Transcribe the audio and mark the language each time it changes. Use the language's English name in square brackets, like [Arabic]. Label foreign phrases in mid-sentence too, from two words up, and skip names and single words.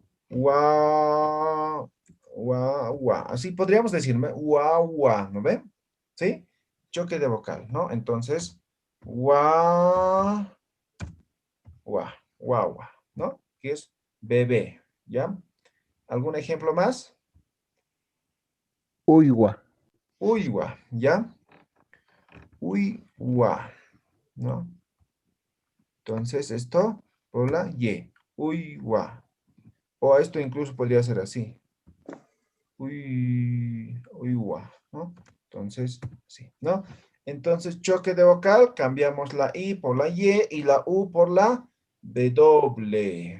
[Spanish] Guagua, así podríamos decirme, guagua, ¿no ven? ¿Sí? Choque de vocal, ¿no? Entonces, guagua, guagua, ¿no? Que es bebé, ¿ya? ¿Algún ejemplo más? Uigua. Uywa, ¿ya? Uywa, ¿no? Entonces, esto por la Y. Uywa. O esto incluso podría ser así. Uywa, ¿no? Entonces, sí, ¿no? Entonces, choque de vocal, cambiamos la I por la Y y la U por la W.